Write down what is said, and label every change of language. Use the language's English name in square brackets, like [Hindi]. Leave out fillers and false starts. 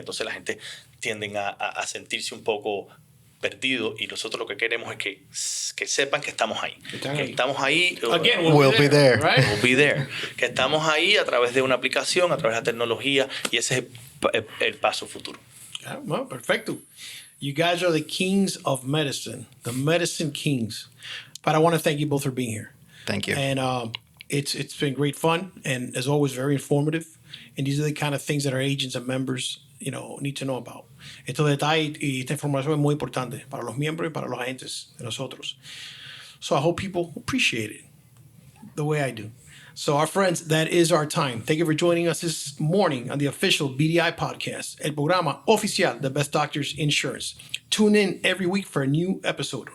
[Spanish] Entonces la gente tienden a sentirse un poco perdido, y nosotros lo que queremos es que sepan que estamos ahí. Estamos ahí. [English] Again, We'll be there. Right? We'll be there. [Spanish] Que estamos ahí a través de una aplicación, a través de la tecnología, y ese es el paso futuro. [English] Yeah, well, perfecto. You guys are the kings of medicine, the medicine kings. But I want to thank you both for being here. Thank you. And it's been great fun, and as always, very informative. And these are the kind of things that our agents and members, need to know about. [Spanish] Estos detalles y esta información es muy importante para los miembros y para los agentes de nosotros. [English] So I hope people appreciate it the way I do. So our friends, that is our time. Thank you for joining us this morning on the official BDI podcast, [Spanish] el programa oficial de Best Doctors Insurance. [English] Tune in every week for a new episode.